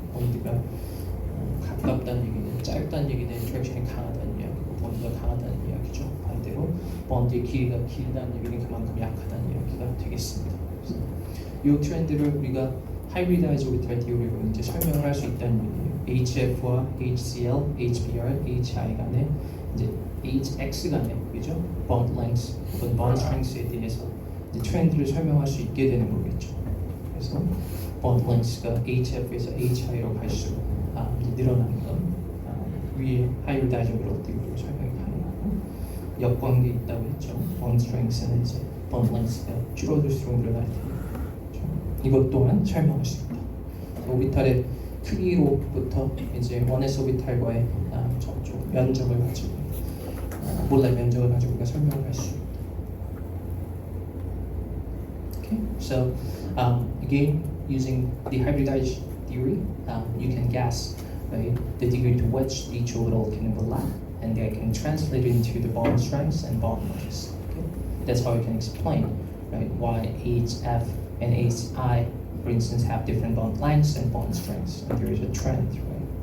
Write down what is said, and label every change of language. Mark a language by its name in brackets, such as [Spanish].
[Korean] 본드가 가깝다는 얘기는 짧다는 얘기는 인터랙션이 강하다는 이야기고 본드가 강하다는 이야기죠. 반대로 본드의 길이가 길다는 얘기는 그만큼 약하다는 이야기가 되겠습니다. 그래서 이 트렌드를 우리가 하이브리다이즈 오비탈 디오리로 이제 설명을 할 수 있다는 얘기예요. HF와 HCl, HBr, HI 간에 이제 HX 간에 그죠? bond length 혹은 bond strength에 대해서 이제 트렌드를 설명할 수 있게 되는 거겠죠. 그래서 bond length가 HF에서 HI로 갈수록 이제 늘어나는 건 위에 하이브리다이즈 오비탈로 설명이 가능하고 역관계 있다고 했죠. bond strength는 이제 bond length가 줄어들수록 늘어날 테니까 그렇죠? 이것 또한 설명할 수 있다. 오비탈의 크기로부터 이제 1s 오비탈과의 저쪽 면적을 가지고 몰라의 면적을 가지고 우리가 설명을 할 수 있다. [English] Okay, so again, using the hybridization theory, you can guess right, the degree to which each orbital can overlap, and they can translate into the bond strengths and bond lengths. Okay? That's how you can explain right why HF and HI, for instance, have different bond lengths and bond strengths, and there is a trend, right?